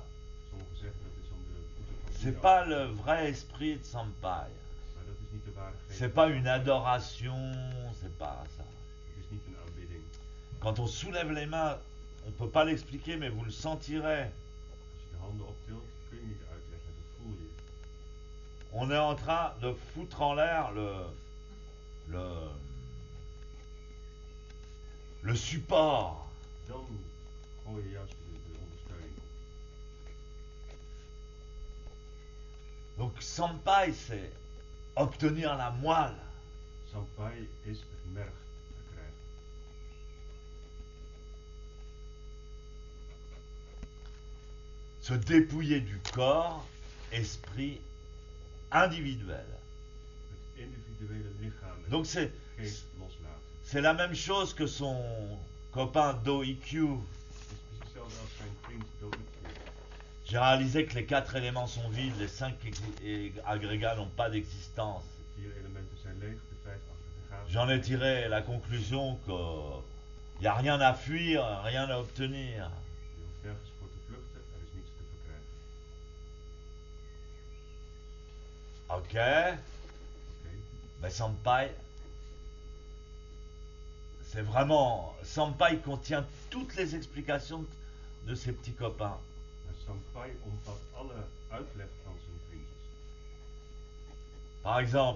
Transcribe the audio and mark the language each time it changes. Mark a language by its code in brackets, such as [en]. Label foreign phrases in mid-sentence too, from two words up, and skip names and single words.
[nl] Sommigen zeggen dat is om de voeten van [fr] C'est [nl] Boeddha [fr] pas [nl] op te [fr] le [nl] tillen. [fr] vrai esprit de Sampai. [nl] Maar dat is niet de ware geest. [fr] C'est pas une adoration, c'est pas ça. [nl] Het is niet een aanbidding. [fr] Quand on soulève les mains, on peut pas l'expliquer, mais vous le sentirez. [nl] Als je de handen optilt, kun je niet uitleggen, dat voel je. [fr] On est en train de foutre en l'air le support. [nl] Dan gooi je juist de ondersteuning op. [fr] Donc Sampai, c'est obtenir la moelle. [nl] Sampai is het merg verkrijgen. [fr] Se dépouiller du corps, esprit individuel. [nl] Het individuele lichaam en [fr] Donc [nl] de geest loslaten. [fr] c'est la même chose que son copain Do Ikkyu. [nl] Het is precies hetzelfde als zijn vriend Do Ikkyu. [fr] J'ai réalisé que les 4 éléments sont vides, les 5 agrégats n'ont pas d'existence. [nl] 4 elementen zijn leeg, de 5 aggregaten. [fr] J'en ai tiré la conclusion qu'il n'y a rien à fuir, rien à obtenir. [nl] Je hoeft nergens voor te vluchten, er is niets te verkrijgen. [fr] Ok, [nl] Oké. [fr] mais Sampai, c'est vraiment... Sampai contient toutes les explications de ses petits copains. [nl] Maar Sampai omvat alle uitleg van zijn vriendjes. [fr] Par exemple,